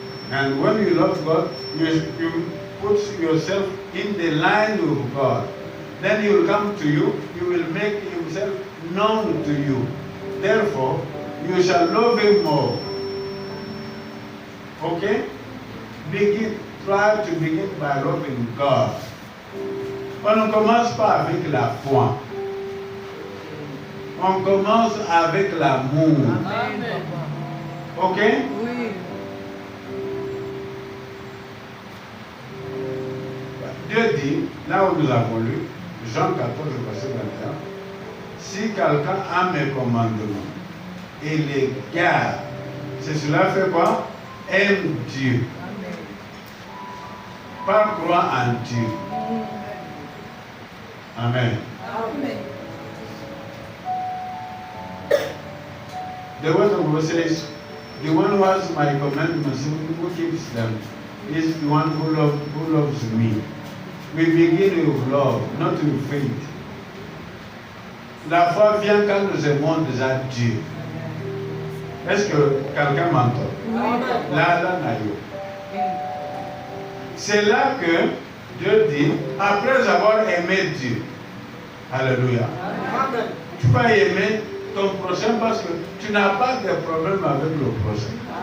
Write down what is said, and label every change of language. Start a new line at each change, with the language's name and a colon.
English: And when you love God, you put yourself in the line with God. Then He will come to you. He will make Himself known to you. Therefore, you shall love Him more. Okay? Try to begin by loving God.
French: On ne commence pas avec la foi. On commence avec l'amour. Amen. Ok? Oui. Dieu dit, là où nous avons lu, Jean 14, verset 21, si quelqu'un a mes commandements et les garde, c'est cela fait quoi? Aime Dieu. Pas croire en Dieu. Amen. Amen.
English: The word of God says, the one who has my commandments, who keeps them, is the one who loves me. We begin with love, not with faith.
French: La foi vient quand nous aimons déjà Dieu. Est-ce que quelqu'un m'entend? Là, naïo. C'est là que Dieu dit, après avoir aimé Dieu, alléluia, tu vas aimer ton prochain parce que tu n'as pas de problème avec le prochain.